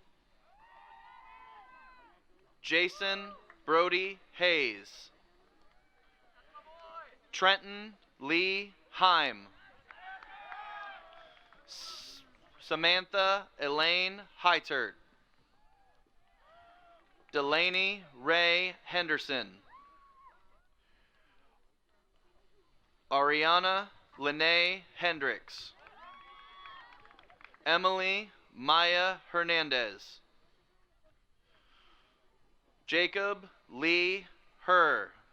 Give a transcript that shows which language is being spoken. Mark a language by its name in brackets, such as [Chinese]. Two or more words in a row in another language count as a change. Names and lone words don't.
[English] Jason Brody Hayes. Trenton Lee Heim. Samantha Elaine Heitert. Delaney Ray Henderson. Ariana Lene Hendricks. Emily Maya Hernandez. Jacob Lee Herr.